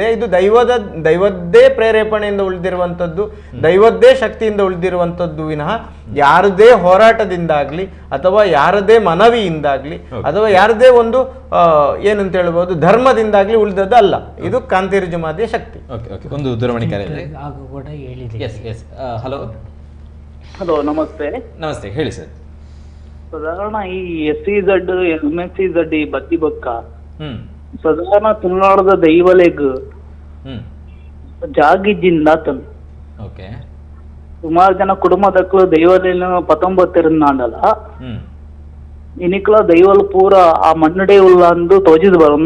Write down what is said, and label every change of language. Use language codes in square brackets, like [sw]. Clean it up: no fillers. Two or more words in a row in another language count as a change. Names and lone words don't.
[kn] ಇದು ದೈವದ್ದೇ ಪ್ರೇರೇಪಣೆಯಿಂದ ಉಳಿದಿರುವಂಥದ್ದು, ದೈವದ್ದೇ ಶಕ್ತಿಯಿಂದ ಉಳಿದಿರುವಂಥದ್ದು ವಿನಃ ಯಾರದೇ ಹೋರಾಟದಿಂದಾಗ್ಲಿ ಅಥವಾ ಯಾರದೇ ಮನವಿಯಿಂದಾಗ್ಲಿ ಅಥವಾ ಯಾರದೇ ಒಂದು ಏನಂತ ಹೇಳ್ಬೋದು ಧರ್ಮದಿಂದಾಗ್ಲಿ ಉಳಿದದ್ದು ಅಲ್ಲ. ಇದು ಕಾಂತೇರಿ ಜುಮಾದಿಯ ಶಕ್ತಿ. ಒಂದು ದೂರವಾಣಿ ಕರೆ. ಹಲೋ ಹಲೋ, ನಮಸ್ತೆ. ನಮಸ್ತೆ, ಹೇಳಿ ಸರ್. [tcy] ಸಾಧಾರಣ ಈ SEZ MSEZ ಈ ಬತ್ತಿ ಬೊಕ್ಕ ಸಾಧಾರಣ ತುಳುನಾಡದ ದೈವಲೆಗ್ ಜಾಗಿಜ್ಜಿಂದ ತನ್ ಸುಮಾರು ಜನ ಕುಟುಂಬದಕ್ಕೂ ದೈವಲೆನ 19 ನಾಂಡಲ ಇನಿಕ್ಲ ದೈವಲ್ ಪೂರ ಆ ಮಣ್ಣಡೆ ಉಲ್ಲ ಅಂದು ತೋಜಿದ್ ಬರನು.